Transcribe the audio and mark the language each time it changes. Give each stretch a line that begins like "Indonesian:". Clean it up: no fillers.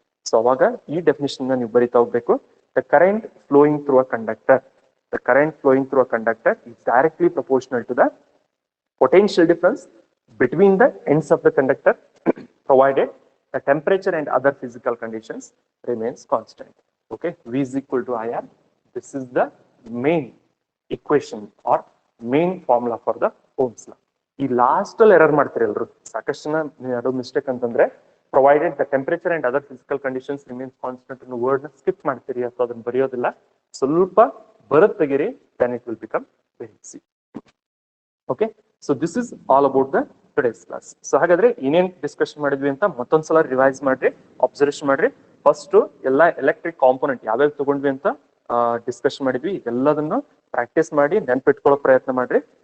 Kannada: So ಅವಾಗ ಈ definition ನೀವು ಬರಿತಾ ಹೋಗ್ಬೇಕು.
English: The current flowing through a conductor, the current flowing through a conductor is directly proportional to the potential difference between the ends of the conductor provided the temperature and other physical conditions remains constant. Okay, V is equal to IR. This is the main equation or main formula for the Ohm's law.
Kannada: ಈ last ಅಲ್ಲಿ error ಮಾಡ್ತೀರಿ ಎಲ್ರು, ಸಾಕಷ್ಟು ಜನ ಅದು mistake ಅಂತಂದ್ರೆ
English: provided the temperature and other physical conditions remains constant
Kannada: ಅನ್ನೋ word ನ ಸ್ಕಿಪ್ ಮಾಡ್ತೀರಿ ಅಥವಾ ಅದನ್ನ ಬರೆಯೋದಿಲ್ಲ. ಸ್ವಲ್ಪ ಬರತ್ ತೆಗೀರಿ,
English: then it will become very easy. Okay, so this is all about the today's class.
Kannada: So ಹಾಗಾದ್ರೆ ಏನೇನ್ ಡಿಸ್ಕಷನ್ ಮಾಡಿದ್ವಿ ಅಂತ ಮತ್ತೊಂದ್ಸಲ ರಿವೈಸ್ ಮಾಡ್ರಿ, ಅಬ್ಸರ್ವೇಷನ್ ಮಾಡ್ರಿ. ಫಸ್ಟ್ ಎಲ್ಲ ಎಲೆಕ್ಟ್ರಿಕ್ ಕಾಂಪೋನೆಂಟ್ ಯಾವ್ಯಾವ ತಗೊಂಡ್ವಿ ಅಂತ ಡಿಸ್ಕಷನ್ ಮಾಡಿದ್ವಿ, ಎಲ್ಲದನ್ನು ಪ್ರಾಕ್ಟೀಸ್ ಮಾಡಿ ನೆನ್ಪಿಟ್ಕೊಳ್ಳೋ ಪ್ರಯತ್ನ ಮಾಡ್ರಿ.